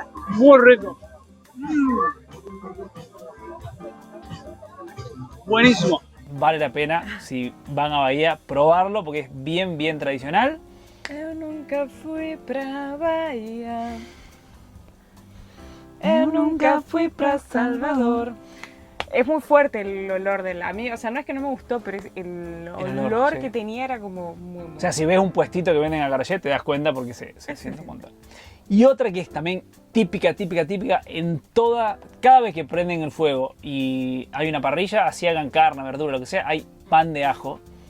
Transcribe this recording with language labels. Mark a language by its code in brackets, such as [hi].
[es] Muy rico. Buenísimo. Vale la pena, si van a Bahía, probarlo porque es bien tradicional. [pt] Eu nunca fui pra Bahía. Eu nunca fui pra Salvador. [es] Es muy fuerte el olor de la amiga. O sea, no es que no me gustó, pero el olor sí. que tenía era como muy. O sea, si ves un puestito que venden acarajé, te das cuenta porque se siente un montón. Y otra que es también típica en toda... Cada vez que prenden el fuego y hay una parrilla, así hagan carne, verdura, lo que sea, hay pan de ajo.